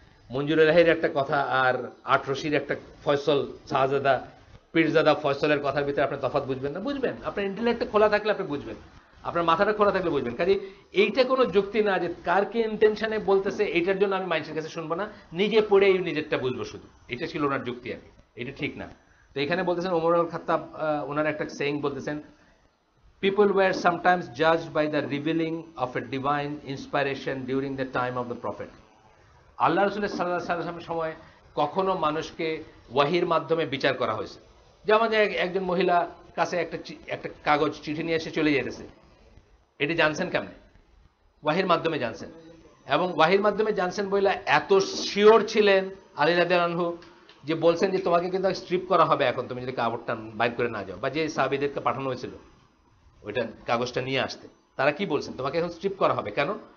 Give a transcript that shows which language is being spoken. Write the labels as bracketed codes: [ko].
[bn] মঞ্জুর এলাহির একটা কথা আর আটরশির একটা ফয়সল, শাহজাদা পীরজাদা ফয়সলের কথার ভিতরে আপনি তফাৎ বুঝবেন না। বুঝবেন, আপনার ইন্টেলেক্টে খোলা থাকলে আপনি বুঝবেন, আপনার মাথাটা খোলা থাকলে বুঝবেন। কাজে এইটা কোনো যুক্তি না যে কার কি ইন্টেনশনে বলতেছে, এইটার জন্য আমি মানুষের কাছে শুনবো না, নিজে পড়ে নিজেরটা বুঝবো শুধু। এটা ছিল ওনার যুক্তি আর কি, এটা ঠিক না। তো এখানে বলতেছেন ওমর আল খাত্তাব, ওনার একটা সেইং বলতেছেন, [en] people were sometimes judged by the revealing of a divine inspiration during the time of the prophet. [bn] আল্লাহ রসুলের সাল্লাল্লাহু আলাইহি ওয়াসাল্লামের সময় কখনো মানুষকে ওয়াহির মাধ্যমে বিচার করা হয়েছে। যেমন যে একজন মহিলা কাছে একটা কাগজ, চিঠি নিয়ে এসে চলে যেতেছে, এটি জানছেন কেমনে? ওয়াহির মাধ্যমে জানছেন। এবং ওয়াহির মাধ্যমে জানছেন বলে এত শিওর ছিলেন আলী রাদিয়াল্লাহু আনহু যে বলছেন যে তোমাকে কিন্তু স্ট্রিপ করা হবে এখন, তুমি যদি কাপড়টা বাইর করে না যাও। বা যে সাহাবীদেরকে পাঠানো হয়েছিল ওইটা কাগজটা নিয়ে আসতে, তারা কি বলছেন? তোমাকে এখন স্ট্রিপ করা হবে। কেন?